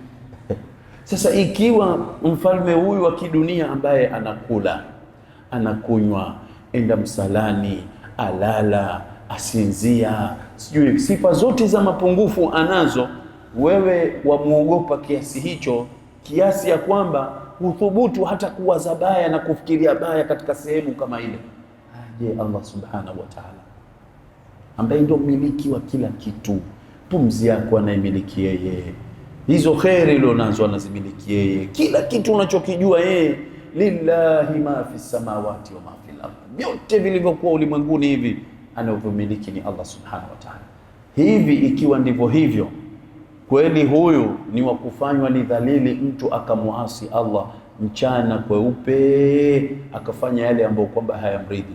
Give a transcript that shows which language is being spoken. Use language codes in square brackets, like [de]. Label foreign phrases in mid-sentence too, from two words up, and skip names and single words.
[sw] Sasa ikiwa mfalme huyu wa kidunia ambaye anakula, anakunywa, enda msalani, alala, asinzia, sijui sifa zote za mapungufu anazo, wewe wamuogopa kiasi hicho, kiasi ya kwamba huthubutu hata kuwaza baya na kufikiria baya katika sehemu kama ile? Je, Allah [ar] Subhanahu wa Ta'ala [sw] ambaye ndio mmiliki wa kila kitu, pumzi yako anayemiliki yeye, hizo kheri ulionazo anazimiliki yeye, kila kitu unachokijua yeye, [ar] lillahi ma fi samawati wa ma fil ardh, [sw] vyote vilivyokuwa ulimwenguni hivi anavyomiliki ni Allah [ar] Subhanahu wa Ta'ala. [sw] Hivi ikiwa ndivyo hivyo, kweli huyu ni wa kufanywa ni dhalili mtu akamuasi Allah mchana kweupe, akafanya yale ambayo kwamba hayamridhi?